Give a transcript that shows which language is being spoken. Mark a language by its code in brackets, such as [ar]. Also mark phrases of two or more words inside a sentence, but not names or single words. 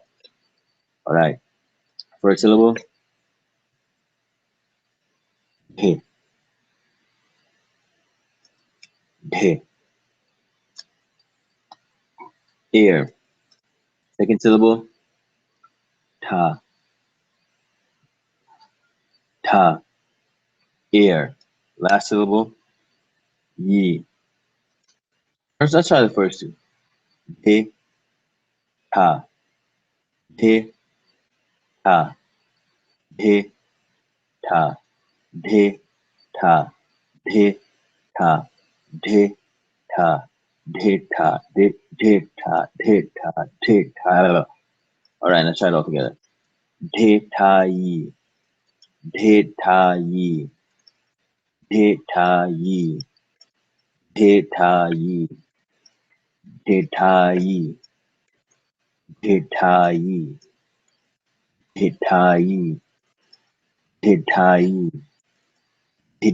[en] All right. First syllable, de, de, air. Second syllable, ta, ta, air. Last syllable, ye. First, let's try the first two. De, ta, de, ta, de, ta, de, ta, de, ta, de, ta, de, ta, de, ta, de, ta, de, ta. All right, let's try it all together. De, ta, ye, de, ta, ye, de, ta, ye, de, ta, ye, de, ta, ye, de, ta, ye, de, ta, ye, de, ta, ye, de,